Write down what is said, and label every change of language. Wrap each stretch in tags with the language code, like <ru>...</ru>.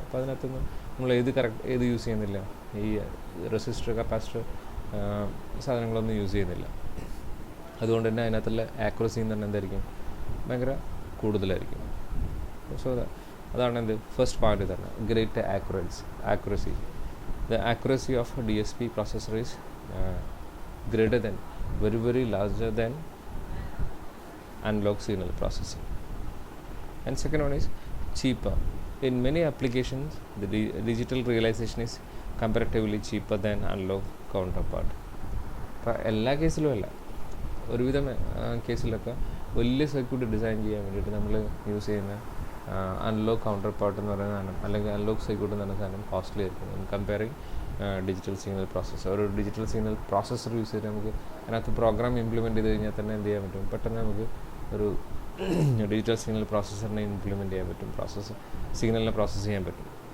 <ml>അപ്പോൾ അതിനകത്തൊന്നും നമ്മൾ ഏത് യൂസ് ചെയ്യുന്നില്ല, ഈ റെസിസ്റ്റർ, കപ്പാസിറ്റർ സാധനങ്ങളൊന്നും യൂസ് ചെയ്യുന്നില്ല. അതുകൊണ്ട് തന്നെ അതിനകത്തുള്ള ആക്യുറസി എന്ന് പറഞ്ഞാൽ എന്തായിരിക്കും, ഭയങ്കര കൂടുതലായിരിക്കും. സോ അതാണ് എന്ത് ഫസ്റ്റ് പോയിന്റ് തന്നെ, great accuracy.</ml> <en>The accuracy of DSP processor is greater than, very larger than analog signal processing. And second one is cheaper. In many applications the digital realization is comparatively cheaper than analog counterpart.</en> <ml>അപ്പോൾ എല്ലാ കേസിലും അല്ല, ഒരുവിധം കേസിലൊക്കെ വലിയ circuit design ചെയ്യാൻ വേണ്ടിയിട്ട് നമ്മൾ use ചെയ്യുന്ന അനലോഗ് കൗണ്ടർ പാർട്ട് എന്ന് പറയുന്ന സാധനം, അല്ലെങ്കിൽ അനലോഗ് സർക്യൂട്ട് എന്ന് പറയുന്ന സാധനം കോസ്റ്റ്ലി ആയിരിക്കും കമ്പയറിങ് ഡിജിറ്റൽ സിഗ്നൽ പ്രോസസ്സർ. ഒരു ഡിജിറ്റൽ സിഗ്നൽ പ്രോസസ്സർ യൂസ് ചെയ്ത് നമുക്ക് അതിനകത്ത് പ്രോഗ്രാം ഇംപ്ലിമെൻറ്റ് ചെയ്ത് കഴിഞ്ഞാൽ തന്നെ എന്ത് ചെയ്യാൻ പറ്റും, പെട്ടെന്ന് നമുക്ക് ഒരു ഡിജിറ്റൽ സിഗ്നൽ പ്രോസസ്സറിനെ ഇംപ്ലിമെൻറ്റ് ചെയ്യാൻ പറ്റും, സിഗ്നലിനെ പ്രോസസ്സ് ചെയ്യാൻ പറ്റും.</ml>